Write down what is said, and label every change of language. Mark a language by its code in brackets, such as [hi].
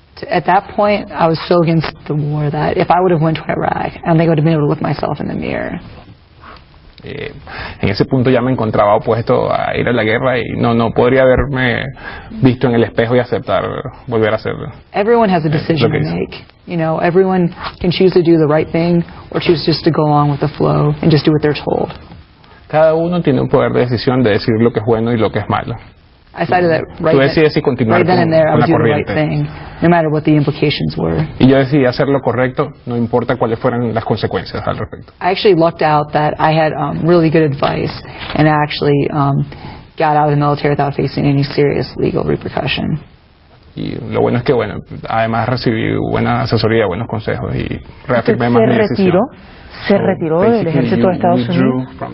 [en] At that point, I was so against the war that if I would have went to Iraq, I don't think I would have been able to look myself in the mirror. [es] En ese punto ya me encontraba opuesto a ir a la guerra y no podría haberme visto en el espejo y aceptar volver a hacerlo. [en] Everyone has a decision to make. You know, everyone can choose to do the right thing or choose just to go along with the flow and just do what they're told. [es] Cada uno tiene un poder de decisión de decir lo que es bueno y lo que es malo. [en] I decided that right then and there I would do the right thing, no matter what the implications were. [es] Y yo decidí hacer lo correcto, no importa cuáles fueran las consecuencias al respecto. [en] I actually lucked out that I had really good advice, and I actually got out of the military without facing any serious legal repercussion. [es] Y lo bueno es que, bueno, además recibí buena asesoría, buenos consejos y reafirmé más mi decisión. ¿Se retiró del ejército de Estados Unidos?